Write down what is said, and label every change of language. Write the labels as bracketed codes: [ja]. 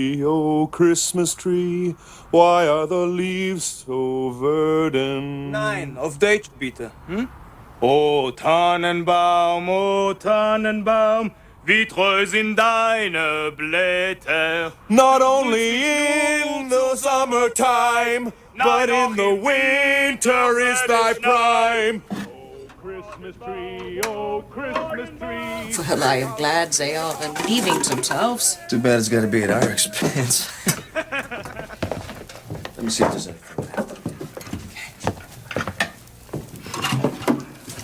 [en] Oh, Christmas tree, why are the leaves so verdant? [de] Nein, auf Deutsch bitte. O Tannenbaum, wie treu sind deine Blätter. [en] Not only in the summertime, but in the winter is thy prime. Oh, Christmas tree. Well, I am glad they are relieving themselves. Too bad it's got to be at our expense. Let me see if there's anything left.